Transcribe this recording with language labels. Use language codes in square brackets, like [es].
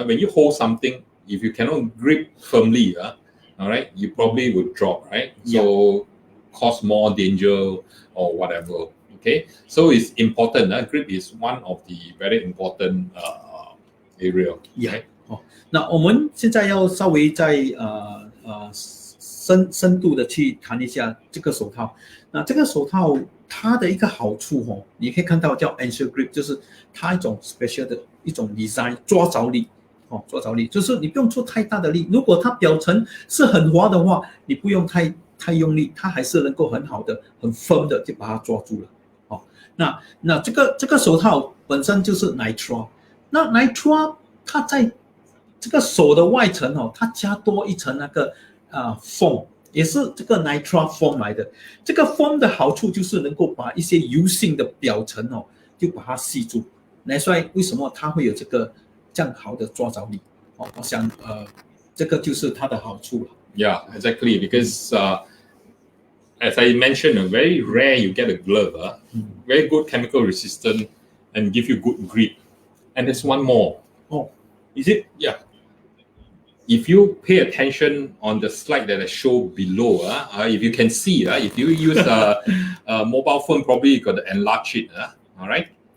[en] When you hold something, if you cannot grip firmly, all right, you probably would drop, right? So cause more danger or whatever. Okay, so it's important. Grip is one of the very important area. Yeah. [zh] 那我们现在要稍微再深度的去谈一下这个手套。那这个手套它的一个好处你可以看到叫 Ansel grip， 就是它一种 special 的一种 design， 抓着力，就是你不用出太大的力。如果它表层是很滑的话，你不用太用力，它还是能够很好的、很 firm 的就把它抓住了。那这个手套本身就是 nitrile， 那 nitrile 它在这个手的外层它加多一层那个foam， 也是这个 nitrile foam 来的。这个 foam 的好处就是能够把一些油性的表层就把它吸住。所以为什么它会有这样好的抓着力？我想这个就是它的好处了。 [en] Yeah, exactly. Because as I mentioned, very rare you get a glove, very good chemical resistant and give you good grip. And there's one more. Oh, is it? Yeah. If you pay attention on the slide that I show below, if you can see, if you use a mobile phone, probably you got to enlarge it. All right.